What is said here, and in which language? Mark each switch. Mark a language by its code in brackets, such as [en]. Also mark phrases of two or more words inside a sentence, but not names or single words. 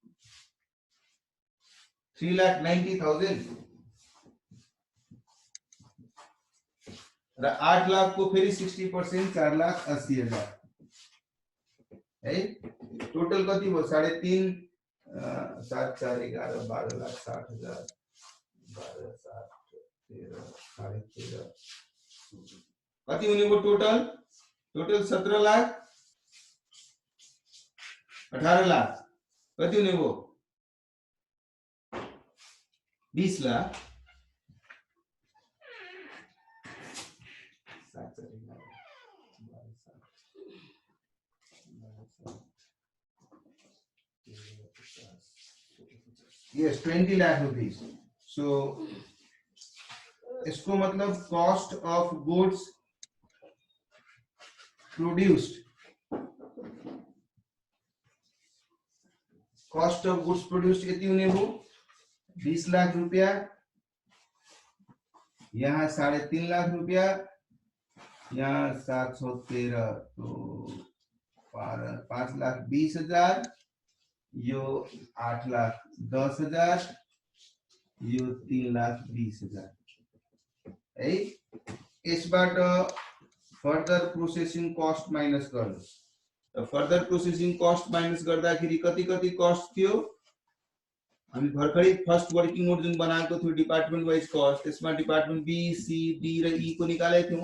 [ne] 3,90,000 र 8 लाख को फेरि 60% 4,80,000 है टोटल कति भयो 3.5 7 4 11 12,60,000 12 7 13 13.5 कति हुने भयो टोटल 17 लाख 18 लाख कति हुने भयो 20 लाख [en] yes 20 lakh rupees so [hi] इसको मतलब [en] cost of goods produced cost of goods produced [hi] कितनी होने वो 20 लाख रुपया यहाँ 3.5 लाख रुपया, यहाँ 713, तो 5,20,000, [ne] यो 8,10,000, यो 3,20,000 है। यसबाट [en] further processing cost minus [ne] गर्नुस्। [en] further processing cost minus [ne] गर्दाखेरि कति कति कस्ट थियो, हामी भर्खरै [en] first working note [ne] जुन बनाएको थियो [en] department wise cost, [ne] त्यसमा [en] department B, C, D [ne] र ई को निकालेको थियौं।